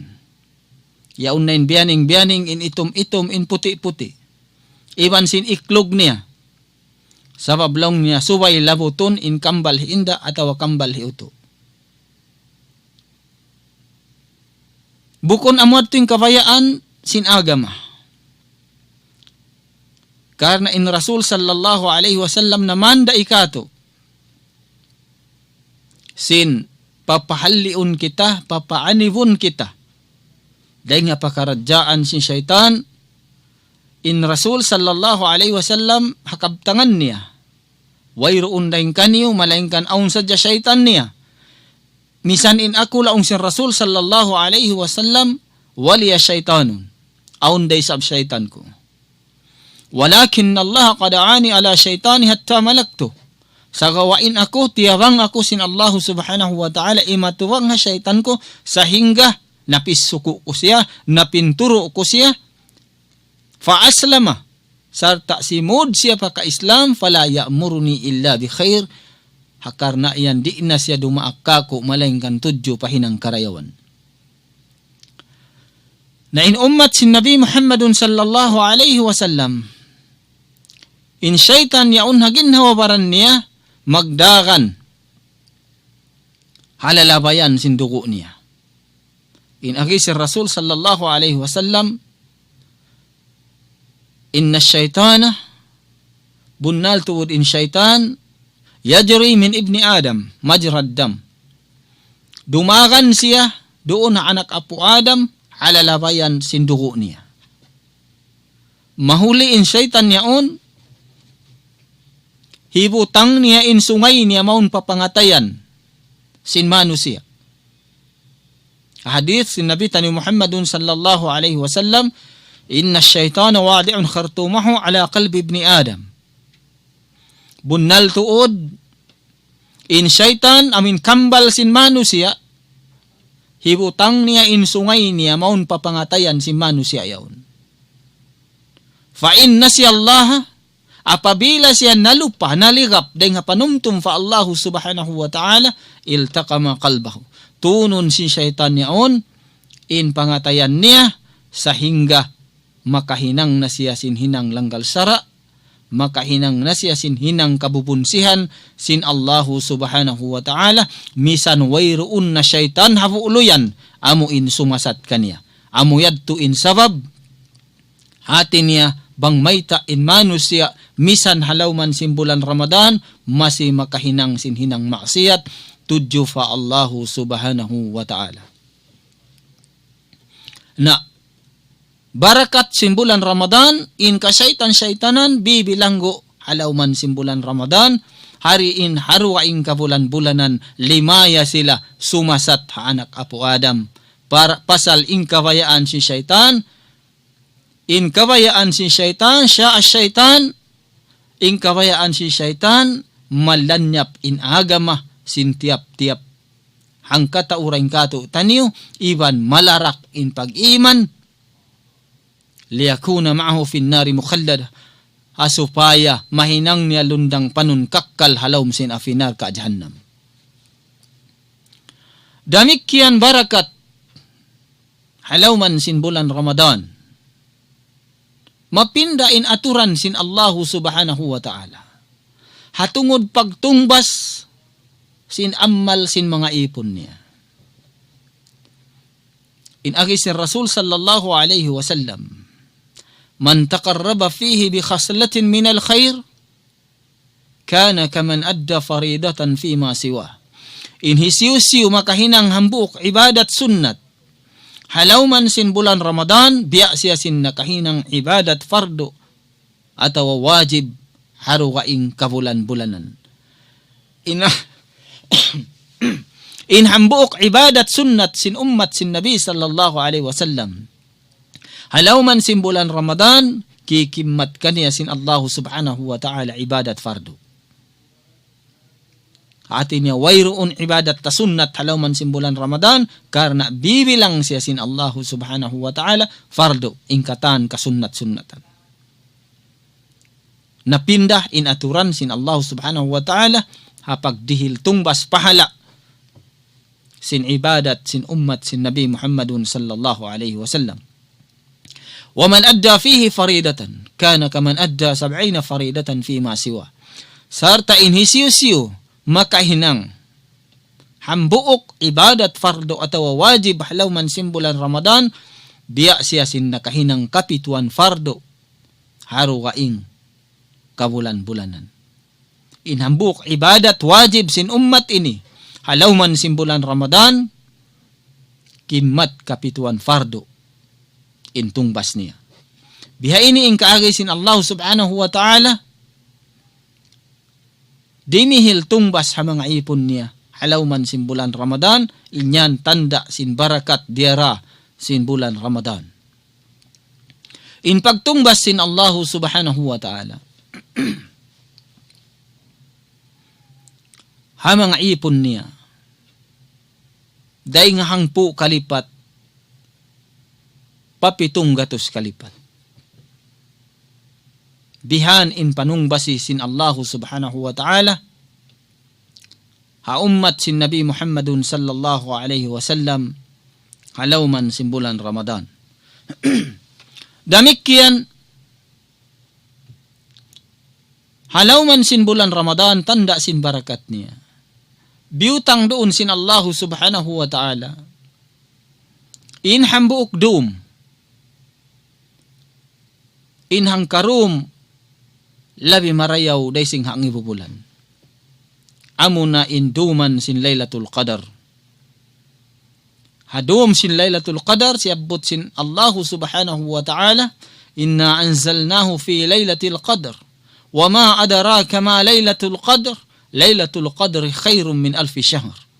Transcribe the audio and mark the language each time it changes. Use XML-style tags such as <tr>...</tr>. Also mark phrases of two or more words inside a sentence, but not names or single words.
<tsg>Yaun na in biyaning in itom in puti-puti. Iwan sin iklog niya. Sabab lang niya suway labuton in kambal hiinda atawa kambal hiuto. Bukon amot ting kabayaan sin agama. Karena in Rasul</tsg> <ar>صلى الله عليه وسلم</ar> <tsg>naman da ikato, sin papahaliun kita, papaanivun kita. Dahil nga pakaradyaan sin syaitan, in Rasul</tsg> <ar>صلى الله عليه وسلم</ar> <tsg>hakabtangan niya. Wayroon daing kaniyo, malaingkan aun sadya syaitan niya. Misan in ako laong sin Rasul</tsg> <ar>صلى الله عليه وسلم, ولي شيطان,</ar> <tsg>aun day sab syaitan ko.</tsg> <ar>ولكن الله قضاني على شيطاني حتى ملكته.</ar> <tsg>Sa gawain ako, tiyawang ako sin Allah</tsg> <ar>سبحانه وتعالى,</ar> <tsg>imatuwang nga syaitan ko, sahingga napisuko ko siya, napinturo ko siya, faaslama, sarta simod siya paka-Islam,</tsg> <ar>فلا يأمرني إلا بخير,</ar> <tsg>hakar na iyan, di na siya dumaakako, malaingkan tudyo pahinang karayawan. Na in ummat sin Nabi Muhammadun</tsg> <ar>صلى الله عليه وسلم,</ar> <tsg>in syaitan yaun hagin hawabaran niya, magdagan, halalabayan sin dugo niya. In agi si Rasul</tsg> <ar>صلى الله عليه وسلم, إن الشيطان,</ar> <tsg>bunnal tuwod in syaitan,</tsg> <ar>يجري من ابن آدم مجرى الدم.</ar> <tsg>Dumagan siya, doon na anak apo Adam, halalabayan sin dugo niya. Mahuli in syaitan yaon, hibutang niya in sungay niya maun papangatayan, sin manusia. Hadith sin Nabi tani Muhammadun</tsg> <ar>صلى الله عليه وسلم, إن الشيطان واضع خرطومه على قلب ابن آدم.</ar> <tsg>Bunnal tuod, in syaitan amin kambal sin manusia, hibutang niya in sungay niya maun papangatayan sin manusia yaon.</tsg> <ar>فإن</ar> <tsg>si Allah, apabila siya nalupa, naligap, dahil nga panumtum fa</tsg> <ar>الله سبحانه وتعالى, التقم قلبه.</ar> <tsg>Tunon si syaitan niyaon, in pangatayan niya sehingga makahinang na siya sinhinang langgal sara, makahinang na siya sinhinang kabubunsihan sin</tsg> <ar>الله سبحانه وتعالى,</ar> <tsg>misan wayroon na syaitan havuuluyan amuin sumasat kaniya. Amu yadtu in sabab hati niya bang mayta in manusia misan halaw man simbulan Ramadan masih makahinang sinhinang maksiat tudju fa</tsg> <ar>الله سبحانه وتعالى.</ar> <tsg>Na barakat simbulan Ramadan in kasyaitan-syaitanan bibilanggo halaw man simbulan Ramadan hari in haruaing kabulan-bulanan limaya sila sumasat ha anak apo Adam para pasal in kawayaan si syaitan in kawayaan si syaitan siya as syaitan in kawayaan si syaitan malanyap in agama sin tiap-tiap hangkata urang kato taniyo iban malarak in pag-iman</tsg> <ar>ليكون معه في النار مخلدا</ar> <tsg>asupaya mahinang niya lundang panun kakkal halawm sin afinar ka jahannam. Damikian barakat halawman sin bulan Ramadan mapinda in aturan sin</tsg> <ar>الله سبحانه وتعالى</ar> <tsg>hatungod pagtungbas sin amal sin mga ipon niya. In agi si Rasul</tsg> <ar>صلى الله عليه وسلم, من تقرب فيه بخصلة من الخير كان كمن أدى فريضة فيما سواه.</ar> <tsg>In hisiu-siu makahinang hambuk ibadat sunnat halawman sin bulan Ramadan biya siya sin nakahinang ibadat fardo atau wajib harugaing kabulan-bulanan. In hambuk ibadat sunnat sin ummat sin Nabi</tsg> <ar>صلى الله عليه وسلم</ar> <tsg>halawman sin bulan Ramadan kikimmat kaniya sin Allah</tsg> <ar>سبحانه وتعالى</ar> <tsg>ibadat fardu. Atin niya wayroon ibadat ta sunnat halawman sin bulan Ramadan karena bibilang siya sin Allah</tsg> <ar>سبحانه وتعالى</ar> <tsg>fardu ingkatan kasunnat-sunnatan. Napindah in aturan sin Allah</tsg> <ar>سبحانه وتعالى</ar> <tsg>hapag dihil tungbas pahala sin ibadat sin ummat sin Nabi Muhammadun</tsg> <ar>صلى الله عليه وسلم. ومن أدى فيه فريضة كان كمن أدى سبعين فريضة فيما سواه.</ar> <tsg>Sarta in hisiu-siu makahinang hambuok ibadat fardo atau wajib halawman sin bulan Ramadan biya siya sin nakahinang kapituan fardo harugaing kabulan-bulanan. Inhambuk ibadat wajib sin ummat ini halawman sin bulan Ramadan kimat kapituan fardo intungbas niya. Biha ini in kaagay sin Allah</tsg> <ar>سبحانه وتعالى</ar> <tsg>dinihil tungbas ha mga ipon niya halawman sin bulan Ramadan inyan tanda sin barakat diara sin bulan Ramadan. In pagtungbas sin Allah</tsg> <ar>سبحانه وتعالى</ar> <tsg>ha mga ipon niya day nga hangpu kalipat papitong gatos kalipat. Bihan in panungbasi sin Allah</tsg> <ar>سبحانه وتعالى</ar> <tsg>ha ummat sin Nabi Muhammadun</tsg> <ar>صلى الله عليه وسلم</ar> <tsg>halawman sin bulan Ramadan. Damikian halawman sin bulan Ramadan tanda sin barakat niya. Biutang doon sin Allah</tsg> <ar>سبحانه وتعالى</ar> <tsg>in hambuok doom in hangkarum labi marayaw day sing hangi bubulan amuna in duman sin Laylatul Qadar hadum sin Laylatul Qadar siabot sin Allah</tsg> <ar>سبحانه وتعالى إنا أنزلناه في ليلة القدر وما أدراك ما ليلة القدر ليلة القدر خير من ألف شهر.</ar>